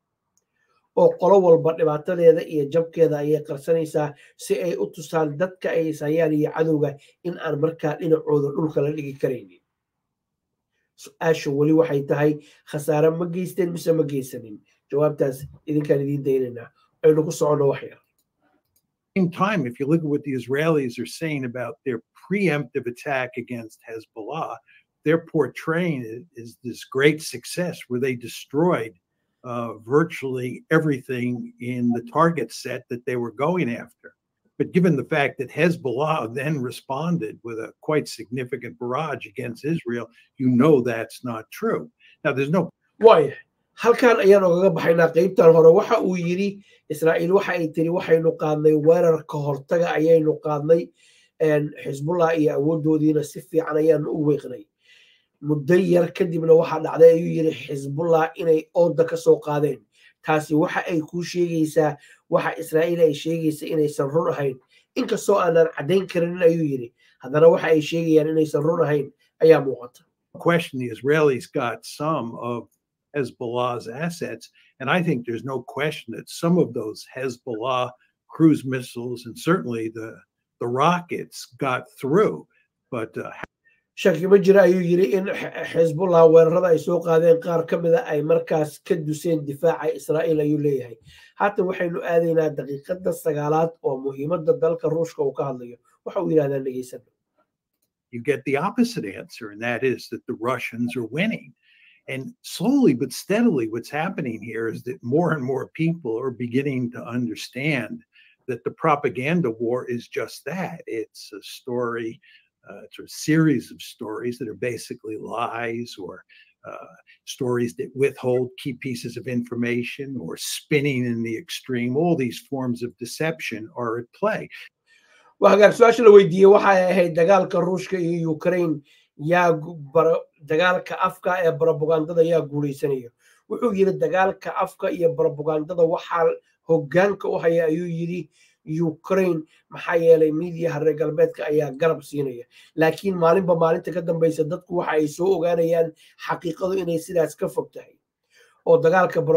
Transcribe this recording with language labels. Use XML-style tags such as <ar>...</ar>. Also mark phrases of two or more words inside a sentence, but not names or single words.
<so>oo qolo walba dhibaatadeeda iyo jabkeeda ayay qarsanaysaa si ay u tusaan dadka ay isayaan iyo cadowga in aan markaa dhinacooda dhulka la dhigi karaynin su'aasha wali waxay tahay khasaare ma geysteen mise ma geysanin jawaabtaas idinkaan idiin daynaynaa aynu ku socono wax yar</so> <en>same time, if you look at what the Israelis are saying about their preemptive attack against Hezbollah, they're portraying it as this great success where they destroyed virtually everything in the target set that they were going after. But given the fact that Hezbollah then responded with a quite significant barrage against Israel, you know that's not true. Now, there's no... Why?</en> <so>halkan ayaan ogaga baxaynaa qaybtan hore waxa uu yiri Israa'iil waxa ay tiri waxaynu qaadnay weerar ka hortaga ayaynu qaadnay Xizbullah iyo awoodoodiina si fiican ayaan u weeqnay muddo yar kadibna waxa dhacday ayuu yiri Xizbullah inay ooda ka soo qaadeen taasi waxa ay ku sheegaysaa waxa Israa'iil ay sheegaysaa inaysan run ahayn inkastoo aanan cadeyn karin ayuu yiri haddana waxa ay sheegayaan inaysan run ahayn ayaa muuqata</so> <en>question the Israelis got some of Hezbollah's assets, and I think there's no question that some of those Hezbollah cruise missiles and certainly the rockets got through. But</en> <so>shaki ma jira ayuu yiri in Hezbollah weerarada ay soo qaadeen qaar ka mid ah ay markaas ka duseen difaaca Israa'iil ayuu leeyahay haatan waxaynu aadaynaa daqiiqada sagaalaad oo muhiimadda dalka Ruushka uu ka hadlayo waxa uu yiraahdaa dhageysan</so> <en>you get the opposite answer, and that is that the Russians are winning. And slowly but steadily, what's happening here is that more and more people are beginning to understand that the propaganda war is just that. It's a story, it's a series of stories that are basically lies or stories that withhold key pieces of information or spinning in the extreme. All these forms of deception are at play. وهاجر سؤال لو يدي</en> <so>waxay ahayd dagaalka Ruushka iyo Ukraine yaa dagaalka afka ee propagandada yaa guuleysanaya wuxuu yiri dagaalka afka iyo propagandada waxa hoggaanka u haya ayuu yiri Ukraine maxaa yeelay media reer galbeedka ayaa garab siinaya laakiin maalinba maalinta ka dambaysa dadku waxa ay soo ogaanayaan xaqiiqadu inay sidaas ka fog tahay oo dagaalka</so>